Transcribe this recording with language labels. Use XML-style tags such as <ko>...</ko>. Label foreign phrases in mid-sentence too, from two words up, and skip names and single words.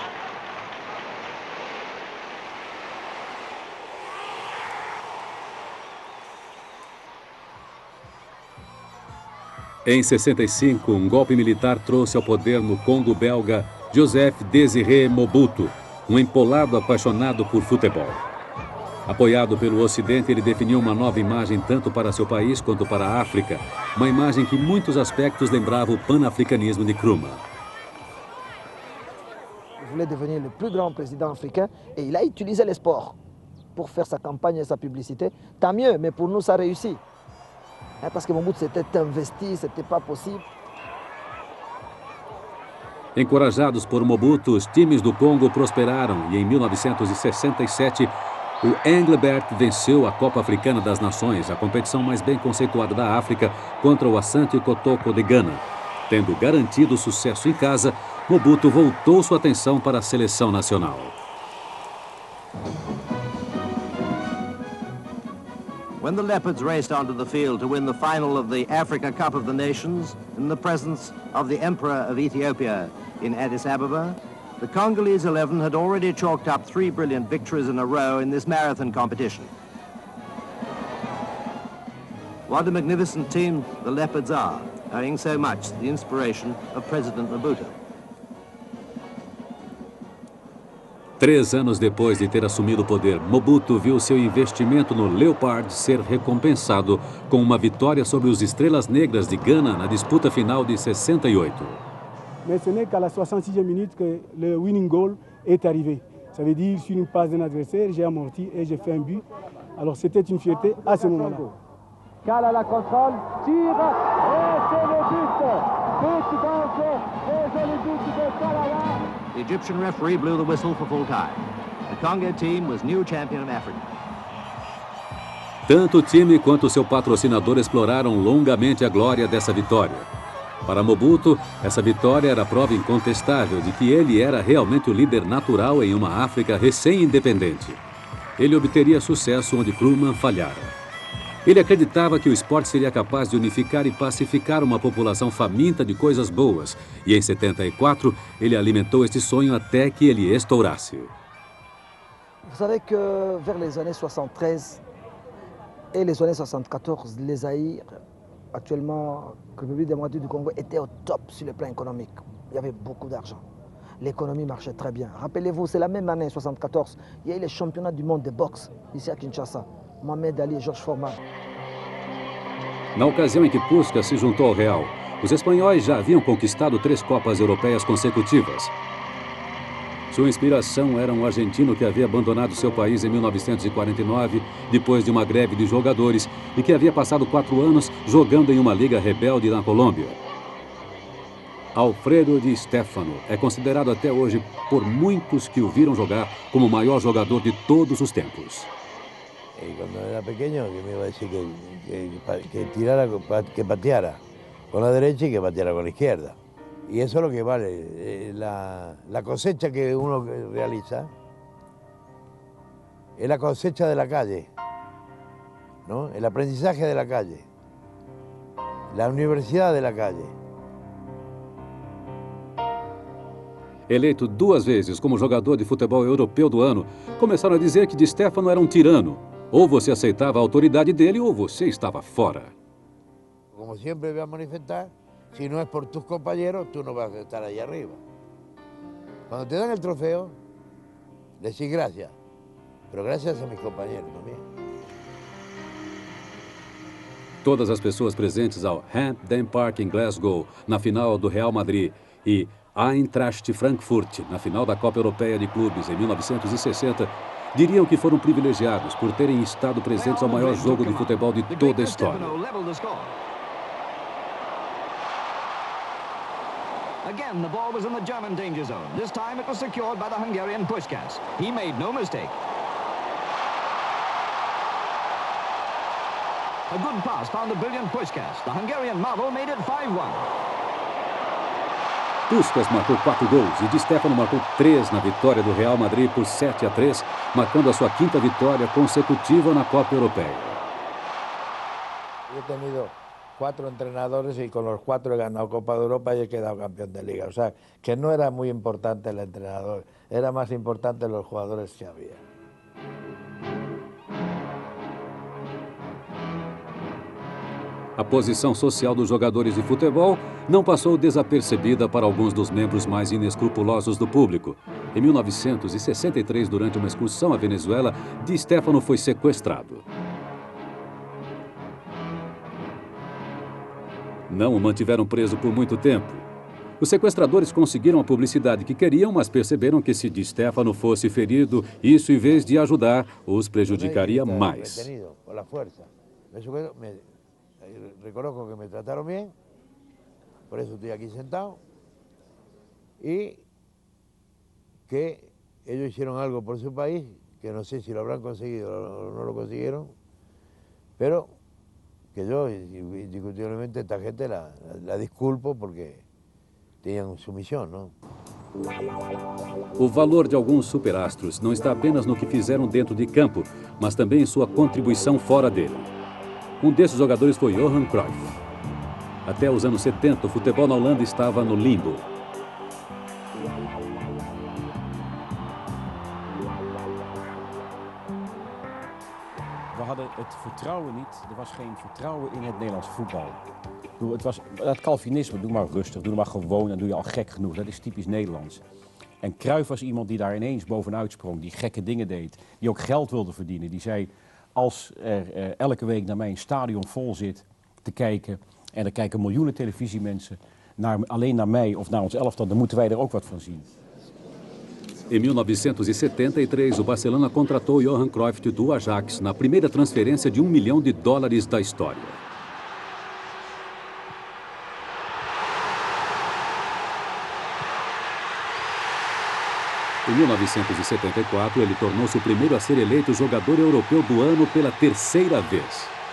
<pt>Em 65, um golpe militar trouxe ao poder no Congo belga Joseph Désiré Mobutu, um empolado apaixonado por futebol. Apoiado pelo Ocidente, ele definiu uma nova imagem tanto para seu país quanto para a África, uma imagem que em muitos aspectos lembrava o panafricanismo de Krumah.</pt> <fr>Il voulait devenir le plus grand président africain et il a utilisé les sports pour faire sa campagne et sa publicité. Tant mieux, mais pour nous, ça réussit. Parce que Mobutu s'était investi, c'était pas possible.</fr> <pt>Encorajados por Mobutu, os times do Congo prosperaram e em 1967 o Englebert venceu a Copa Africana das Nações, a competição mais bem conceituada da África, contra o Asante Kotoko de Gana. Tendo garantido sucesso em casa, Mobutu voltou sua atenção para a seleção nacional.</pt> <en>When the Leopards raced onto the field to win the final of the Africa Cup of the Nations in the presence of the Emperor of Ethiopia in Addis Ababa, the Congolese 11 had already chalked up 3 brilliant victories in a row in this marathon competition. What a magnificent team the Leopards are, owing so much to the inspiration of President Mobutu.</en> <pt>3 anos depois de ter assumido o poder, Mobutu viu seu investimento no Leopard ser recompensado com uma vitória sobre os Estrelas Negras de Gana na disputa final de 68.</pt> <fr>Mais ce n'est qu'à la 66e minute que le</fr> <en>winning goal</en> <fr>est arrivé. Ça veut dire sur une passe d'un adversaire, j'ai amorti et j'ai fait un but. Alors c'était une fierté à ce moment-là. Cala la contrôle, tire et c'est le but. But donc et c'est le but de Kalala.</fr> <en>The Egyptian referee blew the whistle for full time. The Congo team was new champion of Africa.</en> <pt>Tanto o time quanto seu patrocinador exploraram longamente a glória dessa vitória. Para Mobutu, essa vitória era prova incontestável de que ele era realmente o líder natural em uma África recém-independente. Ele obteria sucesso onde Krumah falhara. Ele acreditava que o esporte seria capaz de unificar e pacificar uma população faminta de coisas boas, e em 74 ele alimentou este sonho até que ele estourasse.</pt> <fr>Vous savez que vers les années 73 et les années 74, les Zaïre, actuellement, la République démocratique du Congo, était au top sur le plan économique. Il y avait beaucoup d'argent. L'économie marchait très bien. Rappelez-vous, c'est la même année, 74, il y a eu les championnats du monde de boxe, ici à Kinshasa.</fr> <pt>Mohamed Ali e Jorge Foreman. Na ocasião em que Puskas se juntou ao Real, os espanhóis já haviam conquistado 3 Copas Europeias consecutivas. Sua inspiração era um argentino que havia abandonado seu país em 1949, depois de uma greve de jogadores, e que havia passado 4 anos jogando em uma liga rebelde na Colômbia. Alfredo Di Stefano é considerado até hoje, por muitos que o viram jogar, como o maior jogador de todos os tempos.</pt> <es>Y cuando era pequeño que me iba a decir que tirara, que pateara con la derecha y que pateara con la izquierda. Y eso es lo que vale. La cosecha que uno realiza es la cosecha de la calle, ¿no? El aprendizaje de la calle, la universidad de la calle.</es> <pt>Eleito 2 vezes como jogador de futebol europeu do ano, começaram a dizer que Di Stefano era um tirano. Ou você aceitava a autoridade dele ou você estava fora.</pt> <es>Como sempre voy a manifestar, si no es por tus compañeros, tú no vas a estar ahí arriba. Cuando te dan el trofeo, decís gracias, pero gracias a mis compañeros también.</es> <pt>Todas as pessoas presentes ao Hampden Park em Glasgow, na final do Real Madrid, e Eintracht Frankfurt, na final da Copa Europeia de Clubes em 1960, diriam que foram privilegiados por terem estado presentes ao maior jogo de futebol de toda a história.</pt> <en>Again, the ball was in the German danger zone. This time it was secured by the Hungarian Puskás. He made no mistake. A good pass found a brilliant Puskás. The Hungarian marvel made it 5-1.</en> <pt>Puskás marcou 4 gols e Di Stéfano marcou 3 na vitória do Real Madrid por 7-3, marcando a sua 5ª vitória consecutiva na Copa Europeia.</pt> <es>Yo he tenido 4 entrenadores y con los 4 he ganado Copa de Europa y he quedado campeón de Liga. O sea, que no era muy importante el entrenador, era más importante los jugadores que había.</es> <pt>A posição social dos jogadores de futebol não passou desapercebida para alguns dos membros mais inescrupulosos do público. Em 1963, durante uma excursão à Venezuela, Di Stéfano foi sequestrado. Não o mantiveram preso por muito tempo. Os sequestradores conseguiram a publicidade que queriam, mas perceberam que se Di Stéfano fosse ferido, isso, em vez de ajudar, os prejudicaria mais.</pt> <es>Reconozco que me trataron bien, por eso estoy aquí sentado, y que ellos hicieron algo por su país, que no sé si lo habrán conseguido o no lo consiguieron, pero que yo, indiscutiblemente, esta gente la disculpo porque tenían su misión, ¿no?</es> <pt>O valor de alguns superastros não está apenas no que fizeram dentro de campo, mas também em sua contribuição fora dele. Um desses jogadores foi Johan Cruyff. Até os anos 70, o futebol na Holanda estava no limbo.</pt> <nl>We hadden het vertrouwen niet. Er was geen vertrouwen in het Nederlandse voetbal. Het was dat Calvinisme, doe maar rustig, doe maar gewoon, dan doe je al gek genoeg. Dat is typisch Nederlands. En Cruyff was iemand die daar ineens bovenuit sprong, die gekke dingen deed, die ook geld wilde verdienen. Die zei, als er elke week naar mij een stadion vol zit te kijken en er kijken miljoenen televisiemensen alleen naar mij of naar ons elftal, dan moeten wij er ook wat van zien.</nl> <pt>Em 1973, o Barcelona contratou Johan Cruyff do Ajax na primeira transferência de $1 milhão da história. Em 1974, ele tornou-se o primeiro a ser eleito jogador europeu do ano pela 3ª vez.</pt>